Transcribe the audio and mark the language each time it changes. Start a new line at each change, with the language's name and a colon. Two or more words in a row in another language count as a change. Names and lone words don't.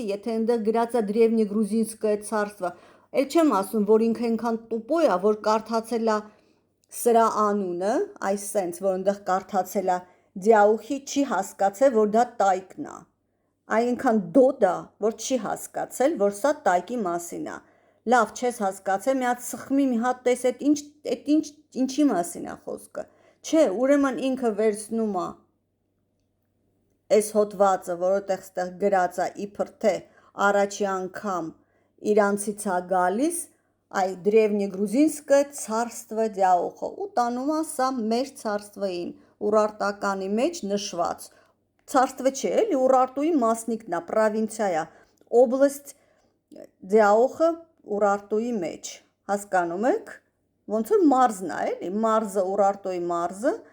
Armenian: եթե այնտեղ գրած է
Russian: Древнегрузинское царство,
Armenian: էլ չեմ ասում, որ ինքը այնքան տուպո է, որ կարդացել է սրա անունը, այս սենց, որ այնտեղ կարդացել է Դիաուխի, չի հասկացել, որ դա տայքն է, այնքան դոդ է, որ չի հասկացել, որ սա տայքի մասին է, լավ չես հասկացել, մի հատ սխմի, մի հատ տես, ինչի մասին է խոսքը, չէ, ուրեմն ինքը վերցնում է այս հոդվածը, որովհետև ստեղ գրած է իբր թե առաջի անգամ իրանցից է գալիս, այ
Russian: древнегрузинское царство
Armenian: դյաուխը ու տանում ասա մեր царствային Ուրարտականի մեջ նշված царство չէ էլի Ուրարտուի մասնիկն է պրովինցիա է օբլաստ դյաուխը Ուրարտուի մեջ հասկանում եք ոնց որ մարզն է էլի մարզը Ուրարտուի մարզը